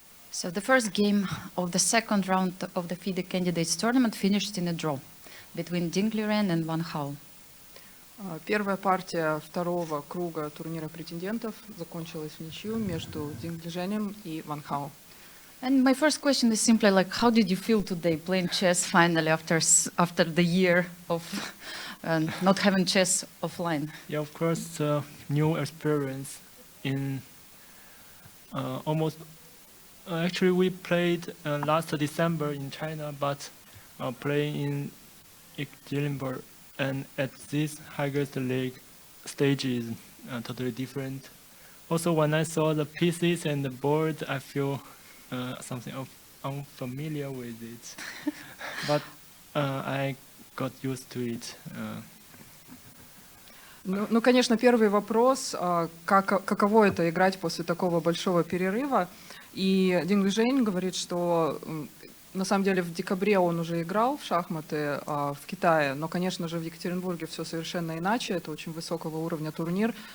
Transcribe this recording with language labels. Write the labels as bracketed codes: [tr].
[en] So the first game of the second round of the FIDE candidates tournament finished in a draw between Liren and Wang. [ru] Первая партия второго круга турнира претендентов закончилась в ничью между Лиренем и Ван. [en] And my first question is simply like, how did you feel today playing chess finally after the year of not having chess offline? Yeah, of course, new experience in almost. Actually, we played last December in China, but playing in Ekaterinburg, and at this highest league stage is totally different. Also, when I saw the pieces and the board, I feel something unfamiliar with it, but I got used to it. [ru] Ну, конечно, первый вопрос, каково это играть после такого большого перерыва. И Лирен говорит, что на самом деле в декабре он уже играл в шахматы в Китае, но, конечно же, в Екатеринбурге все совершенно иначе, это очень высокого уровня турнир.